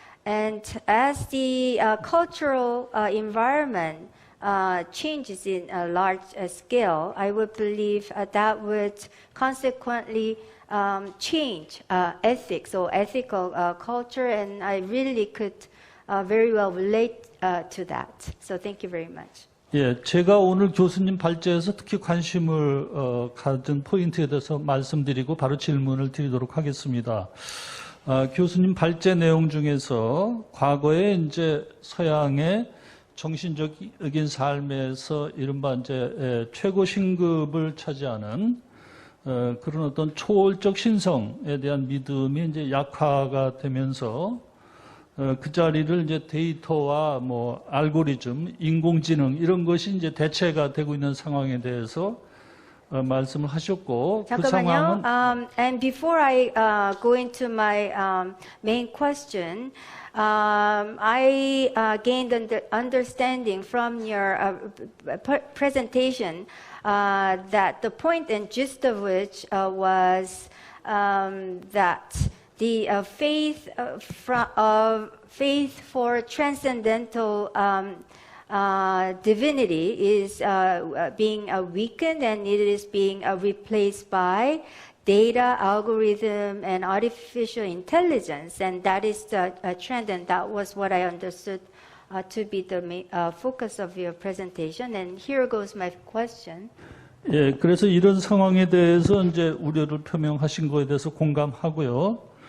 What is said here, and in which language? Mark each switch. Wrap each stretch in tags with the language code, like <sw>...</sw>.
<en>And as the cultural environment changes in a large scale, I would believe that would consequently change ethics or ethical culture, and I really could very well relate to that. So thank you very much.</en> <ko>제가 오늘 교수님 발제에서 특히 관심을 가진 포인트에 대해서 말씀드리고 바로 질문을 드리도록 하겠습니다. 교수님 발제 내용 중에서 과거에 이제 서양의 정신적인 삶에서 이른바 이제 최고 신급을 차지하는 그런 어떤 초월적 신성에 대한 믿음이 이제 약화가 되면서 그 자리를 이제 데이터와 뭐 알고리즘, 인공지능 이런 것이 이제 대체가 되고 있는 상황에 대해서 말씀을 하셨고 그 잠깐만요. 상황은</ko> <en>And before I go into my main question, I gained understanding from your presentation that the point and gist of which was that the faith for transcendental divinity is being weakened, and it is being replaced by data, algorithm, and artificial intelligence. And that is the trend, and that was what I understood to be the main, focus of your presentation. And here goes my question.</en> <ko>예, 그래서 이런 상황에 대해서 이제 우려를 표명하신 거에 대해서 공감하고요.</ko>